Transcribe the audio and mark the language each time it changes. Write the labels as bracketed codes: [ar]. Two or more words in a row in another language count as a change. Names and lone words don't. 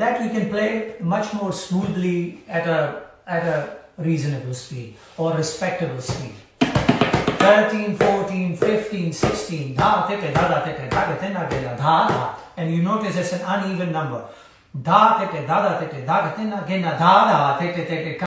[en] can play much more smoothly at a reasonable speed or respectable speed. 13, 14, 15, 16, dha, tete, da, da, tete, da, tena, gena, dha, dha. And you notice it's an uneven number. Dha, tete, da, da, tete, da, tena, gena, dha, dha, tete, tete.